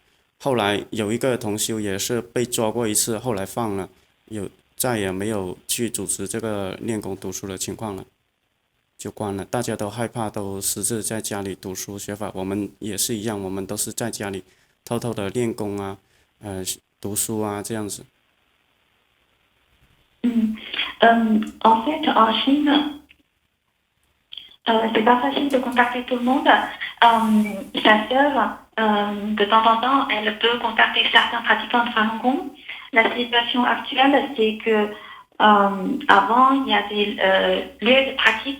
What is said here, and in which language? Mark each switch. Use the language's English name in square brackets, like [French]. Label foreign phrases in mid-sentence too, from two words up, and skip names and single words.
[Chinese] 后来有一个同修也是被抓过一次，后来放了，再也没有去组织这个练功读书的情况了，就关了。大家都害怕，都私自在家里读书学法，我们也是一样，我们都是在家里偷偷的练功啊，读书啊这样子。 [French] En fait, en Chine, c'est pas facile de contacter tout le monde. Sa sœur, de temps en temps, elle peut contacter certains pratiquants de Falun Gong. La situation actuelle, c'est que avant, il y a des lieux de pratique.